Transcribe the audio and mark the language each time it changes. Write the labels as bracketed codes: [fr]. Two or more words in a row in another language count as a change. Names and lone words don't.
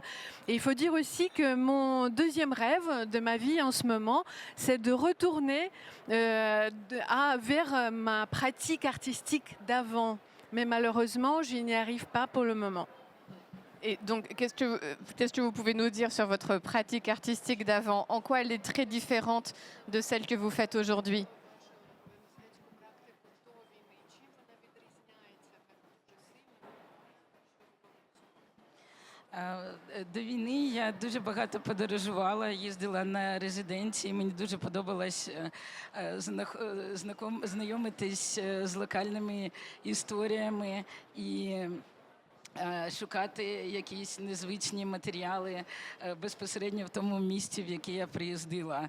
[fr] Et il faut dire aussi que mon deuxième rêve de ma vie en ce moment, c'est de retourner vers ma pratique artistique d'avant. Mais malheureusement, je n'y arrive pas pour le moment. Et donc, qu'est-ce que vous pouvez nous dire sur votre pratique artistique d'avant? En quoi elle est très différente de celle que vous faites aujourd'hui? [uk] До війни я дуже багато подорожувала, їздила на резиденції. Мені дуже подобалось знайомитись з локальними історіями і шукати якісь незвичні матеріали безпосередньо в тому місці, в яке я приїздила.